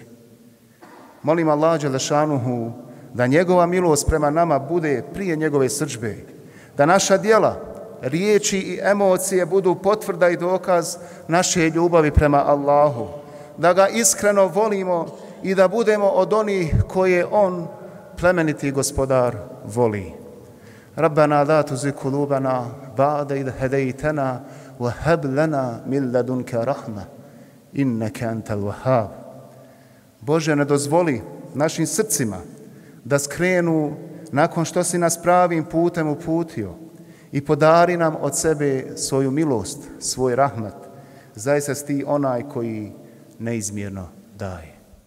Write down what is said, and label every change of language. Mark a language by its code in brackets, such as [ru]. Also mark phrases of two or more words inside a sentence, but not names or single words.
[bs] Molim Allah [ar] جل شأنه [bs] da njegova milost prema nama bude prije njegove srdžbe, da naša djela, riječi i emocije budu potvrda i dokaz naše ljubavi prema Allahu, da ga iskreno volimo i da budemo od onih koje on, plemeniti gospodar, voli. [ar] ربنا لا تزغ قلوبنا بعد إذ هديتنا وهب لنا من لدنك رحمة إنك أنت الوهاب. [bs] Bože, ne dozvoli našim srcima da skrenu nakon što si nas pravim putem uputio i podari nam od sebe svoju milost, svoj rahmat. Zaista si ti onaj koji neizmjerno daje.